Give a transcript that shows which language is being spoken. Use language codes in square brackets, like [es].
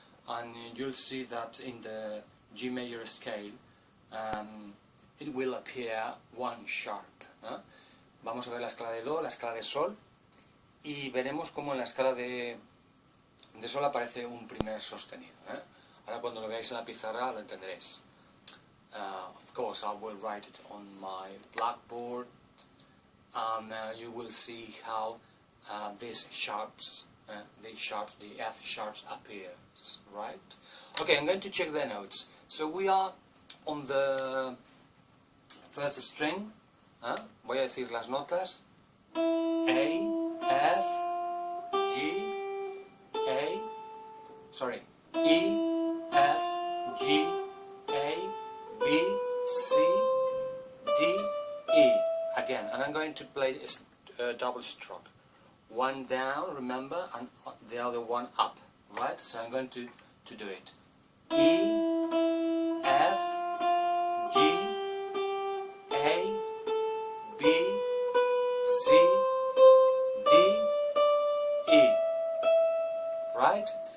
[en] And you'll see that in the G major scale it will appear one sharp. [es] Vamos a ver la escala de Do, la escala de Sol, y veremos cómo en la escala de Sol aparece un primer sostenido. Ahora cuando lo veáis en la pizarra lo entenderéis. [en] Of course I will write it on my blackboard, and you will see how these sharps, the F sharps appears, right? Okay, I'm going to check the notes. So we are on the first string. [es] Voy a decir las notas: A, F, G, E, F, G, A, B, C, D, E. [en] Again, and I'm going to play a double stroke. One down, remember, and the other one up, right? So I'm going to do it. E, F, G, A, B, C, D, E. Right?